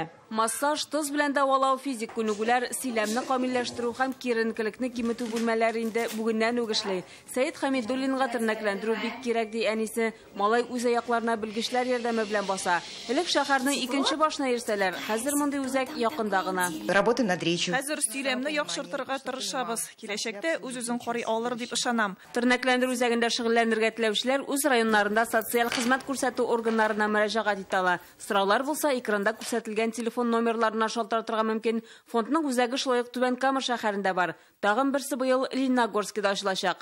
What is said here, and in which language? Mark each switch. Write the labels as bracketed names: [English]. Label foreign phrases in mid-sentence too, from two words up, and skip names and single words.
[Tatar] Массаж, тоз белән дәвалау, физик күнегүләр, сөйләмне камилләштерү һәм киеренкелекне киметү бүлмәләре инде бүгеннән үк эшли. Сәйит Хәмидуллинга тернәкләндерү бик кирәк ди әнисе. Малай үз аякларына белгечләр ярдәме белән баса. Элек шәһәрнең икенче башына йөрсәләр, хәзер мондый үзәк якында гына. [Russian] Работаем над речью. [Tatar] Хәзер сөйләмне яхшыртырга тырышабыз. Киләчәктә үз-үзен карый алыр дип ышанам. Тернәкләндерү үзәгендә шөгыльләнергә теләүчеләр үз районнарында социаль хезмәт күрсәтү органнарына мөрәҗәгать итәләр. Сораулар булса, экранда күрсәтелгән телефон номерларына шалтыратырга мөмкин. Фондның үзәге шулай ук Түбән Кама шәһәрендә бар. Тагын берсе быел Лениногорскида ачылачак.